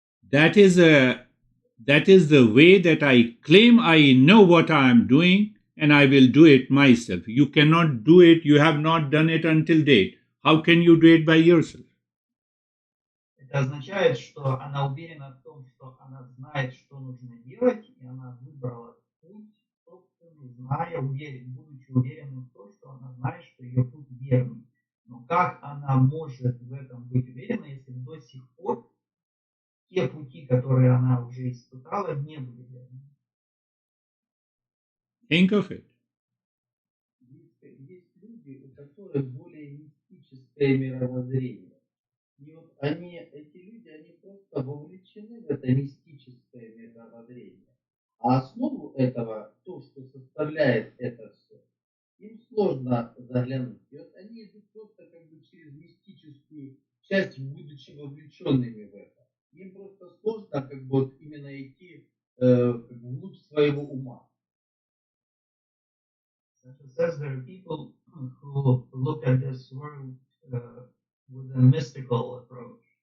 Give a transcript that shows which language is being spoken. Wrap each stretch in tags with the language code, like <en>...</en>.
<en>That is the way that I claim I know what I am doing and I will do it myself. You cannot do it, you have not done it until date. How can you do it by yourself?</en> <ru>Это означает, что она уверена в том, что она знает, что нужно делать, и она выбрала путь собственный, будучи уверенным в том, что она знает, что ее путь верный. Но как она может в этом быть уверена, если до сих пор те пути, которые она уже испытала, не были верными?</ru> <en>Think of it.</en> <ru>Есть люди, у которых более мистическое мировоззрение. И вот эти люди, просто вовлечены в это мистическое мировоззрение. А основу этого, то, что составляет это все, им сложно заглянуть. И вот они идут просто как бы через мистическую часть, будучи вовлеченными в это. Им просто сложно как бы вот именно идти как бы вглубь своего ума.</ru> <en>Says there are people who look at this world with a mystical approach.</en>